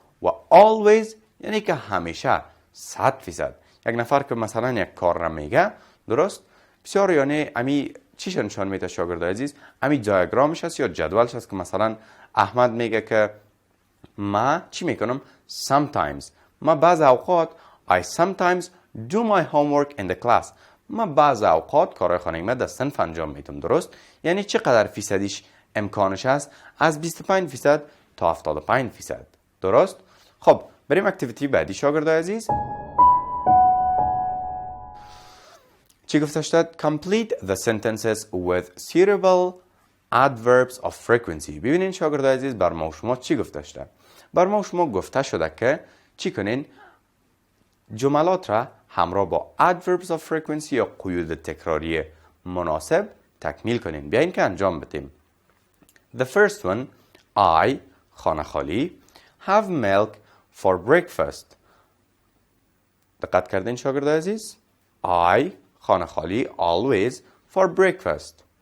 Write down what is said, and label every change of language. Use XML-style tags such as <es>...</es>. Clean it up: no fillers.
<fa>و always یعنی که همیشه 100%. یک نفر که مثلا یک کار را میگه، درست؟ بسیار یعنی امی چیش نشان میده شاگرد عزیز؟ امی دیاگرامش هست یا جدولش هست که مثلا احمد میگه که ما چی میکنم؟ sometimes ما بعض اوقات</fa> <en>I sometimes do my homework in the class.</en> <fa>ما بعض اوقات کارهای خانگی من در صنف انجام میدم. درست؟ یعنی چقدر فیصدیش امکانش هست؟ از 25% تا 75%. درست؟ خب بریم اکتیویتی بعدی شاگرد عزیز.</fa> <en>چی گفته شد؟ Complete the sentences with suitable adverbs of frequency.</en> <fa>ببینین شاگرد عزیز بر ما و شما چی گفته شده؟ بر ما و شما گفته شده که چی کنین؟ جملات را همراه با adverbs of frequency یا قیود تکراری مناسب تکمیل کنین. بیاین که انجام بدیم.</fa> <en>The first one, I</en> <fa>خانه خالی</fa> <en>have milk for breakfast.</en> <fa>دقت کردین شاگرد عزیز؟ I خانه خالی</fa> <en>always for breakfast.</en>